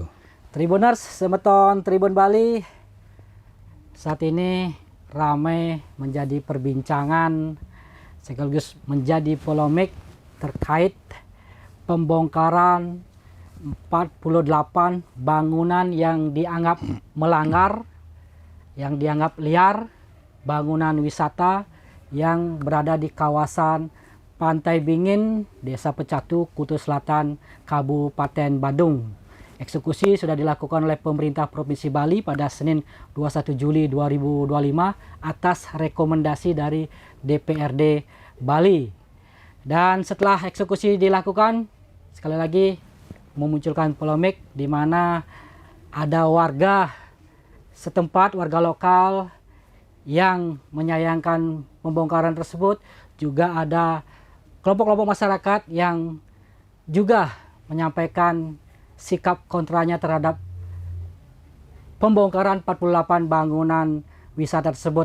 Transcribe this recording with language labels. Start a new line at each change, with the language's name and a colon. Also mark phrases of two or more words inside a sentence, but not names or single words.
Indonesian: Tribuners, Semeton Tribun Bali, saat ini ramai menjadi perbincangan sekaligus menjadi polemik terkait pembongkaran 48 bangunan yang dianggap melanggar, yang dianggap liar, bangunan wisata yang berada di kawasan Pantai Bingin, Desa Pecatu, Kutu Selatan, Kabupaten Badung. Eksekusi sudah dilakukan oleh pemerintah Provinsi Bali pada Senin 21 Juli 2025 atas rekomendasi dari DPRD Bali. Dan setelah eksekusi dilakukan, sekali lagi memunculkan polemik di mana ada warga setempat, warga lokal yang menyayangkan pembongkaran tersebut, juga ada kelompok-kelompok masyarakat yang juga menyampaikan sikap kontranya terhadap pembongkaran 48 bangunan wisata tersebut.